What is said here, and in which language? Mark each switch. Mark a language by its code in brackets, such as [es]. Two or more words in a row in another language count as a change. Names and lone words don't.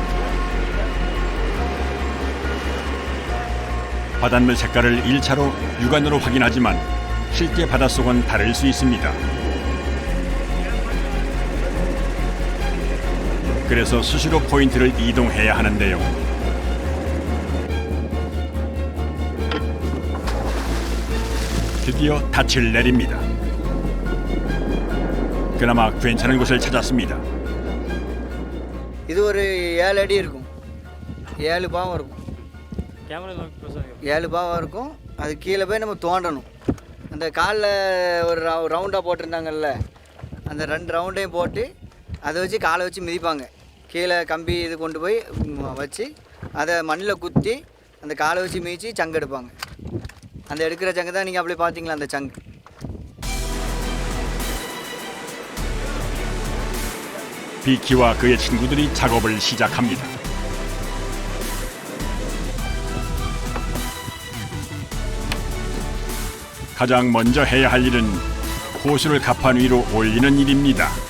[ko] 바닷물 색깔을 1차로 육안으로 확인하지만 실제 바닷속은 다를 수 있습니다. 그래서 수시로 포인트를 이동해야 하는데요. 드디어 닻을 내립니다. 그나마 괜찮은 곳을 찾았습니다. [ta] இது ஒரு 7 அடி இருக்கும், 7 பாவம் இருக்கும், 7 பாவம் இருக்கும். அது கீழே போய் நம்ம தோண்டணும். அந்த காலில் ஒரு ரவுண்டாக போட்டிருந்தாங்கல்ல, அந்த 2 ரவுண்டையும் போட்டு அதை வச்சு காலை வச்சு மிதிப்பாங்க. கீழே கம்பி இது கொண்டு போய் வச்சு அதை மண்ணில் குத்தி அந்த காலை வச்சு மிதித்து சங்கு எடுப்பாங்க. அந்த எடுக்கிற சங்கு தான் நீங்கள் அப்படி பார்த்தீங்களா, அந்த சங்கு. [ko] 비키와 그의 친구들이 작업을 시작합니다. 가장 먼저 해야 할 일은 호수를 갑판 위로 올리는 일입니다.